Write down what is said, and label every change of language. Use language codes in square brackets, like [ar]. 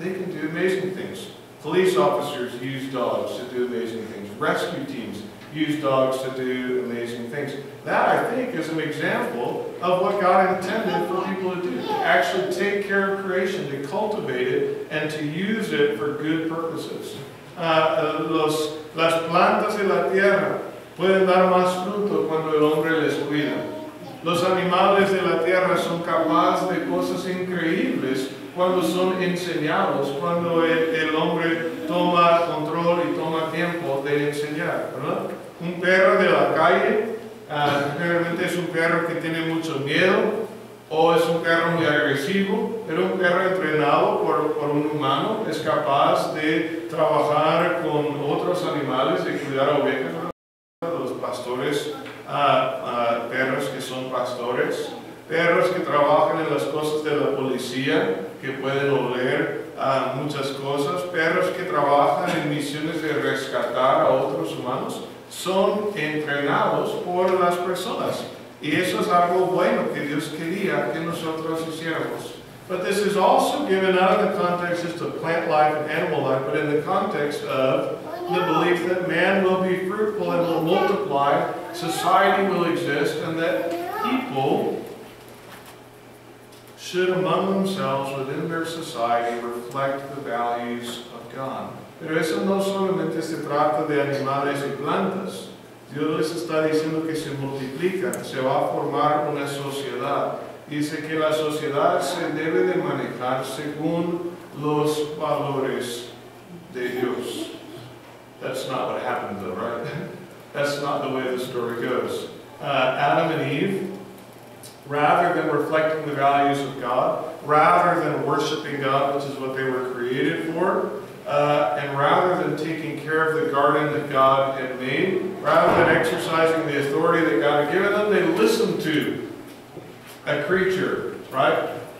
[en] They can do amazing things. Police officers use dogs to do amazing things. Rescue teams use dogs to do amazing things. That, I think, is an example of what God intended for people to do. To actually take care of creation, to cultivate it, and to use it for good purposes. [es] Las plantas de la tierra pueden dar más fruto cuando el hombre les cuida. Los animales de la tierra son capaces de cosas increíbles cuando son enseñados, cuando el hombre toma control y toma tiempo de enseñar, ¿verdad? Un perro de la calle, generalmente es un perro que tiene mucho miedo, o es un perro muy agresivo, pero un perro entrenado por un humano es capaz de trabajar con otros animales, de cuidar ovejas. Los pastores, perros que son pastores, perros que trabajan en las cosas de la policía, que pueden oler muchas cosas, perros que trabajan en misiones de rescatar a otros humanos, son entrenados por las personas. Y eso es algo bueno que Dios quería que nosotros hiciéramos. [en] But this is also given out of the context just of plant life and animal life, but in the context of the belief that man will be fruitful and will multiply, society will exist, and that people should among themselves within their society reflect the values of God. [es] Pero eso no solamente se trata de animales y plantas. Dios les está diciendo que se multiplican, se va a formar una sociedad. Dice que la sociedad se debe de manejar según los valores de Dios. [en] That's not what happened though, right? That's not the way the story goes. Adam and Eve, rather than reflecting the values of God, rather than worshiping God, which is what they were created for, and rather than taking care of the garden that God had made, rather than exercising the authority that God had given them, they listened to a creature, right?